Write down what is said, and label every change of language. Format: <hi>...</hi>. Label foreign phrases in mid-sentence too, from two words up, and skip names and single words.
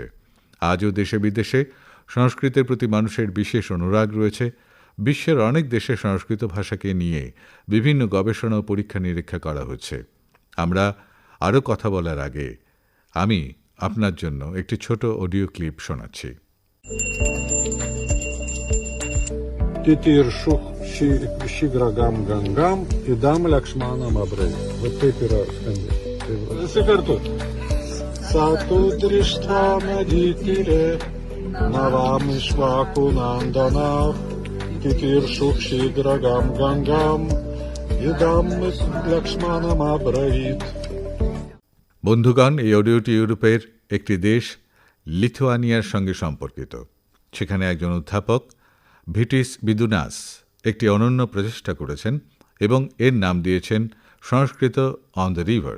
<bn>আজও দেশে বিদেশে সংস্কৃতের প্রতি মানুষের বিশেষ অনুরাগ রয়েছে। বিশ্বের অনেক দেশে সংস্কৃত ভাষাকে নিয়ে বিভিন্ন গবেষণা ও পরীক্ষা নিরীক্ষা করা হচ্ছে। আমরা আরও কথা বলার আগে আমি আপনার জন্য একটি ছোট অডিও ক্লিপ শোনাচ্ছি।</bn> <sa>तितीर्षुः शीघ्रगां गङ्गाम् इ दम् लक्ष्मणम् अब्रवीत्. Вот тепера сканди. Секарту. सतु दृष्ट्वा नदीतीरे नावम् इक्ष्वाकु नन्दनौ. तितीर्षुः शीघ्रगां गङ्गाम् इ दम् लक्ष्मणम् अब्रवीत्.</sa> <bn>বন্ধুগণ, এই অডিওটি ইউরোপের একটি দেশ লিথুয়ানিয়ার সঙ্গে সম্পর্কিত। সেখানে একজন অধ্যাপক ভিটিস বিদুনাস একটি অনন্য প্রচেষ্টা করেছেন এবং এর নাম দিয়েছেন সংস্কৃত</bn> <en>on the rivers.</en>